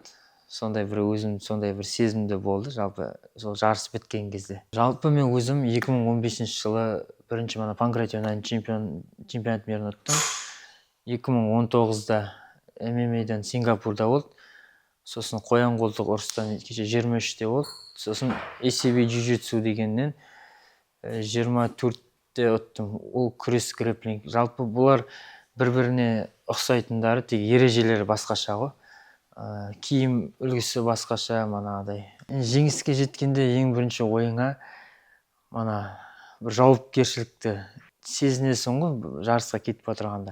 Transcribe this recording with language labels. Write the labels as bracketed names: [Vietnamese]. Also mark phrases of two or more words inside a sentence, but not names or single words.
[Kazakh] Сондай бір өзім сондай бір сезімде болды жалпы сол жарыс біткен кезде. Жалпы мен өзім 2015 жылы бірінші панкратионнан чемпионат мерін ұттым. 2019-да ММА-дан Сингапурда болды. Сосын қоян қолтық ұрыстан кеше 23-те болды. Сосын ACB jiu-jitsu дегеннен 24-те ұттым. Ол күрес грэпплинг. Жалпы бұлар бір-біріне ұқсайтындары, тек ережелері басқаша ғой. Киім үлгісі басқаша, манағыдай. Жеңіске жеткенде ең бірінші ойыңа бір жауапкершілікті сезінесің ғой, жарысқа кетіп отырғанда.